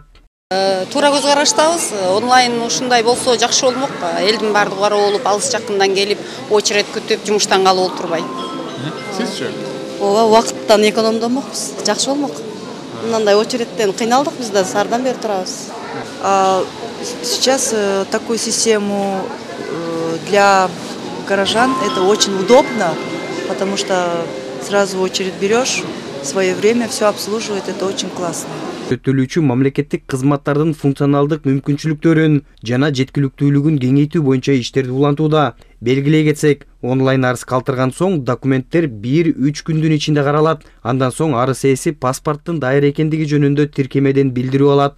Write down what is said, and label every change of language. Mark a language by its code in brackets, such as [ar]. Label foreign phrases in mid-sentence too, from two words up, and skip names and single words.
[ky] Туура көз караштабыз. Онлайн ушундай болсо жакшы болмок. Элдин баардыгы баруу болуп, алыс жакындан келип, очередь күтүп, жумуштан калып отурбай. Сизчи? Ооба, убакыттан экономдомокпуз. Жакшы болмок. Мындай очередтен кыйналдык, биз да сардан бери турабыз. [ru] Сейчас такую систему для горожан это очень удобно, потому что сразу очередь берешь, в свое время все обслуживает, это очень классно. [ky] Өтөлүүчү мамлекеттик кызматтардын функционалдык мүмкүнчүлүктөрүн жана жеткиликтүүлүгүн кеңейтүү боюнча иштерди улантууда. Белгилей кетсек, онлайн арыз калтырган соң документтер 1-3 күндүн ичинде каралат. Андан соң арыз ээси паспорттун даяр экендиги жөнүндө тиркемеден билдирүү алат.